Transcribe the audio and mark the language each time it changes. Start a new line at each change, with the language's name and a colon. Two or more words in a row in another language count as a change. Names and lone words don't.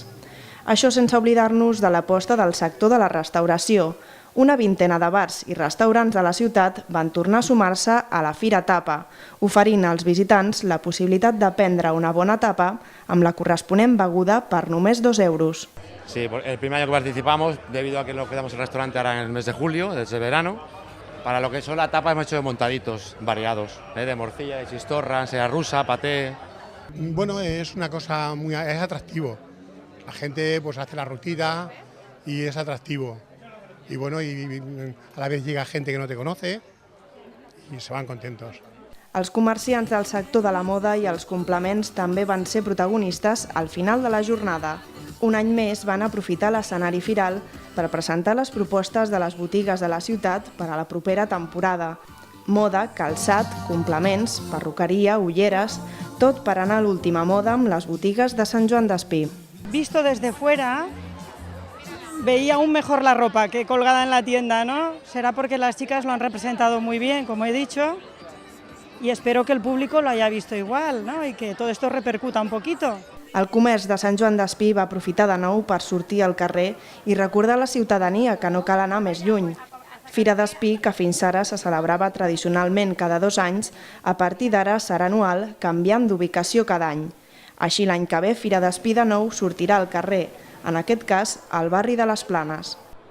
Catalan: Això sense oblidar-nos de l'aposta del sector de la restauració. Una vintena de bars i restaurants de la ciutat van tornar a sumar-se a la Fira Tapa, oferint als visitants la possibilitat de prendre una bona tapa amb la corresponent beguda per només 2 euros.
Spanish: Sí, el primer año que participamos, debido a que lo quedamos el restaurante ahora en el mes de julio, desde verano, para lo que son la tapa hemos hecho montaditos variados, de morcilla, de chistorra, ensalada rusa, paté. Bueno, es una cosa es atractivo. La gente hace la rutina y es atractivo. Y a la vez llega gente que no te conoce y se van contentos.
Catalan: Els comerciants del sector de la moda i els complements també van ser protagonistes al final de la jornada. Un any més van aprofitar l'escenari firal per presentar les propostes de les botigues de la ciutat per a la propera temporada. Moda, calçat, complements, perruqueria, ulleres, tot per anar a l'última moda amb les botigues de Sant Joan d'Espí.
Spanish: Visto desde fuera, veía aún mejor la ropa que colgada en la tienda, ¿no? Será porque las chicas lo han representado muy bien, como he dicho, y espero que el público lo haya visto igual, ¿no? Y que todo esto repercuta un poquito.
Catalan: El comerç de Sant Joan d'Espí va aprofitar de nou per sortir al carrer i recordar a la ciutadania que no cal anar més lluny. Fira d'Espí, que fins ara se celebrava tradicionalment cada 2 anys, a partir d'ara serà anual, canviant d'ubicació cada any. Així l'any que ve, Fira d'Espí de nou sortirà al carrer, en aquest cas al barri de les Planes.